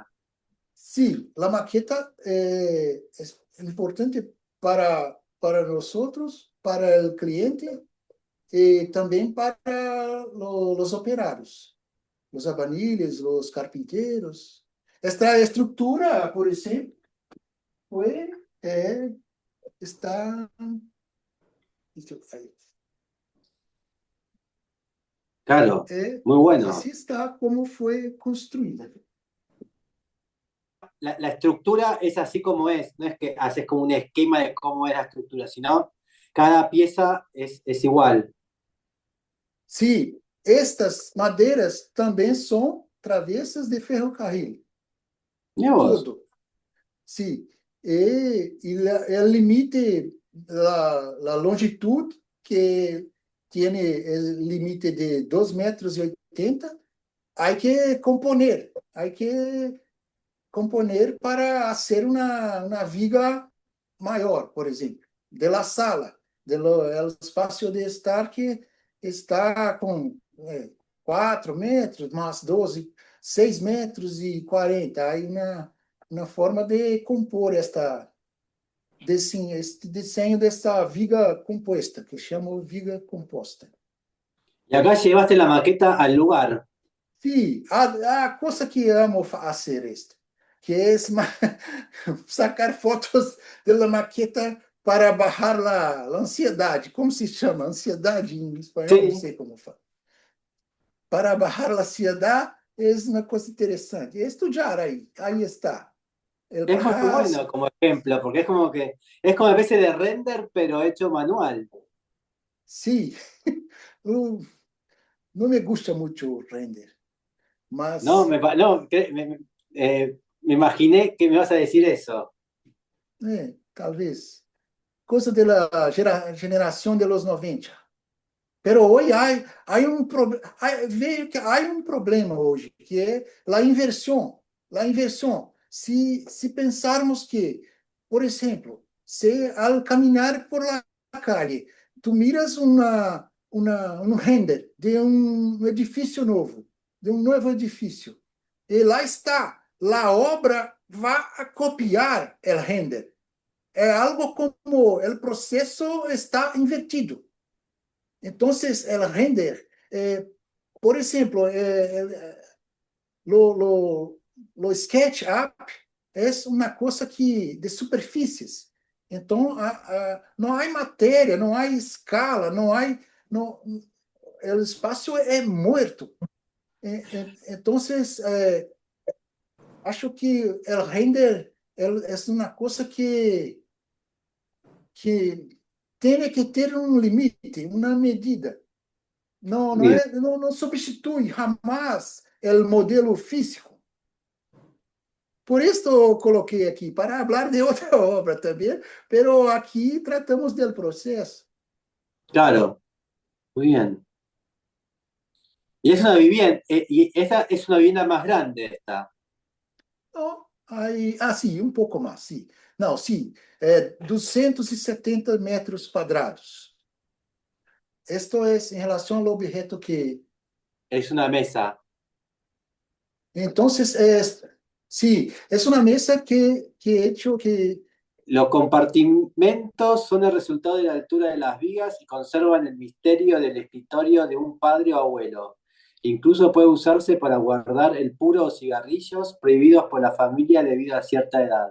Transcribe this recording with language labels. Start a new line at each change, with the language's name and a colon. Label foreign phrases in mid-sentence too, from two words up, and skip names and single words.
Spanish: Sí, la maqueta es importante para nosotros, para el cliente y también para los operarios, los albañiles, los carpinteros. Esta estructura, por ejemplo, fue, está. Claro,
Portuguese: É,
Spanish: muy bueno.
Portuguese: assim está como foi construída.
Spanish: La estructura es así como es, no es que haces como un esquema de cómo es la estructura, sino cada pieza es igual.
Portuguese: Sim, estas madeiras também são travessas de ferrocarril,
Spanish: Mira vos.
Portuguese: tudo. Sim,
Spanish: el límite, la longitud que tiene el límite de 2,80 metros, hay que componer para hacer una viga
Portuguese: maior, por exemplo,
Spanish: de la sala, el
Portuguese: espaço de estar que está com 4 metros, mais 12, 6 metros e 40. Aí na forma de compor este desenho dessa viga composta, que chamo viga composta.
Spanish: Y acá llevaste la maqueta al lugar.
Portuguese: Sim, a coisa que amo fazer esto, que é sacar fotos da maqueta
Spanish: para bajar
Portuguese: a ansiedade. Como se chama? Ansiedade em espanhol, não
Spanish: Sí,
Portuguese: sei como fala.
Spanish: Para bajar
Portuguese: a ansiedade é uma coisa interessante. É estudar aí está.
Spanish: El es muy paso, bueno como ejemplo, porque es como que es como una especie de render, pero hecho manual.
Portuguese: sim, não, não
Spanish: me gusta
Portuguese: muito o render,
Spanish: No,
Portuguese: mas
Spanish: no, me imaginé que me vas a decir eso.
Portuguese: talvez coisa da geração
Spanish: de los
Portuguese: 90. Pero hoje veio que há um problema hoje, que é a inversão. A inversão. Se pensarmos que, por exemplo, se ao caminhar
Spanish: por la calle, tu miras
Portuguese: um render de um edifício novo, de um novo edifício, e lá está, a obra vai a copiar o render. É algo como o processo está invertido. Entonces, el render, por ejemplo, lo SketchUp es una cosa que de superfícies. Então, não há matéria, não há escala, não há, não, o espaço é morto. Então, acho que o render é uma coisa que tem que ter um limite, uma medida.
Spanish: Bien.
Portuguese: Não substitui jamais o modelo físico. Por isso eu coloquei aqui, para falar de outra obra também, pero aqui tratamos do processo.
Spanish: Claro, muy bien. Y es una vivienda, y esta es una vivienda más grande esta.
Portuguese: Então, aí, sim, um pouco mais, sim. Não, sim, 270 metros quadrados.
Spanish: Esto es
Portuguese: em relação ao objeto que...
Spanish: Es una mesa.
Portuguese: Então, sim, é uma mesa que
Spanish: he hecho que... Los compartimentos son el resultado de la altura de las vigas y conservan el misterio del escritorio de un padre o abuelo. Incluso puede usarse para guardar el puro o cigarrillos prohibidos por la familia debido a cierta edad.